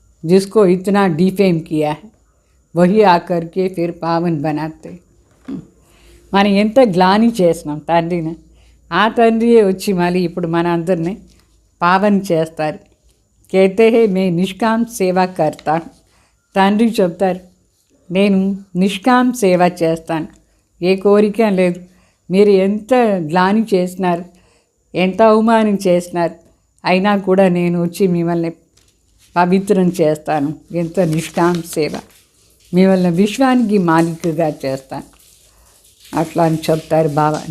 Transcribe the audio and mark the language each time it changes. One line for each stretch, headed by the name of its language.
Hindi: जिसको इतना डिफेम किया है वही आकर के फिर पावन बनाते.
Telugu: మనం ఎంత గ్లాని చేసినాం తండ్రిని, ఆ తండ్రియే వచ్చి మళ్ళీ ఇప్పుడు మన అందరినీ పావన్ చేస్తారు.
Hindi: कहते हैं मैं निष्काम సేవ करता.
Telugu: తండ్రి చెప్తారు నేను నిష్కామ్ సేవ చేస్తాను, ఏ కోరిక లేదు. మీరు ఎంత గ్లాని చేసినారు, ఎంత అవమానం చేసినారు, అయినా కూడా నేను వచ్చి మిమ్మల్ని పవిత్రం చేస్తాను. ఎంత నిష్కామ్ సేవ, మిమ్మల్ని విశ్వానికి మాలికగా చేస్తాను అట్లా అని చెప్తారు బాబా.